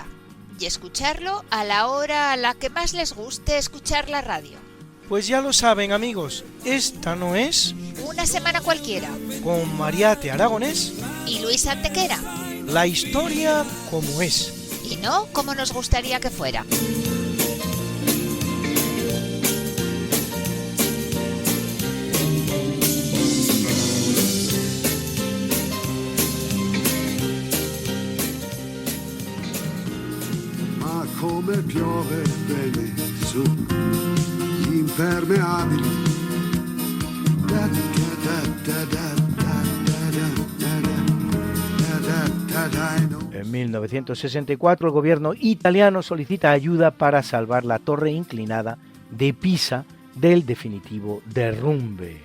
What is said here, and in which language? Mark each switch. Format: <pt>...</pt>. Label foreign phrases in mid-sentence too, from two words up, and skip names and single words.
<es>Y escucharlo a la hora a la que más les guste escuchar la radio. Pues ya lo saben, amigos, esta no es una semana cualquiera. Con Mariate Aragonés y Luis Antequera. La historia como es. Y no como nos gustaría que fuera.</es> <it>Come piove bene su gli impermeabili.</it> <es>En 1964 el gobierno italiano solicita ayuda para salvar la torre inclinada de Pisa del definitivo derrumbe.</es>